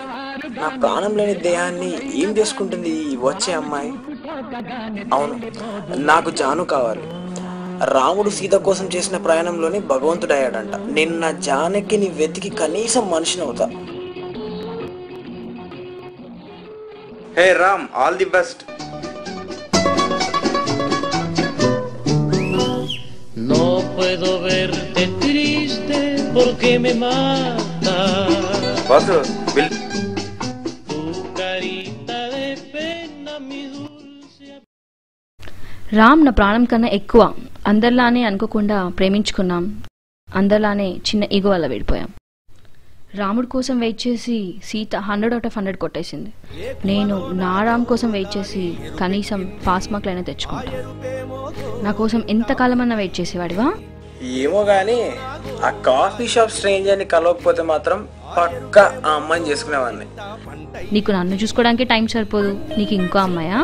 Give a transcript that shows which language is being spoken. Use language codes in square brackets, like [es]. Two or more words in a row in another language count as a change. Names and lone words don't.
[te] నా ప్రాణం లేని దేహాన్ని ఏం చేసుకుంటుంది ఈ వచ్చే అమ్మాయి? అవును, నాకు జాను కావాలి. రాముడు సీత కోసం చేసిన ప్రయాణంలోనే భగవంతుడు అయ్యాడంట. నేను నా జానకిని వెతికి కనీసం మనిషిని అవుతా. [en] hey Ram, all the best. [es] No puedo verte triste porque me mata బాసు బిల్. tu carita de pena, mi dulce. [te] రామ్ నా ప్రాణం కన్నా ఎక్కువ. అందరిలానే అనుకోకుండా ప్రేమించుకున్నాం, అందరిలానే చిన్న ఈగో వల్ల విడిపోయాం. రాముడి కోసం వెయిట్ చేసి సీత 100 [en] out of [te] 100 కొట్టేసింది. నేను నా రామ్ కోసం వెయిట్ చేసి కనీసం [en] pass marks [te] తెచ్చుకుంటా. నా కోసం ఎంతకాలమన్నా వెయిట్ చేసేవాడివా? ఏమో కానీ ఆ [en] coffee shop [te] స్ట్రేంజర్ని కలవకపోతే మాత్రం పక్కా ఆ అమ్మాయిని చేసుకునేవాడిని. నీకు నన్ను చూసుకోవడానికి టైం సరిపోదు, నీకు ఇంకో అమ్మాయా?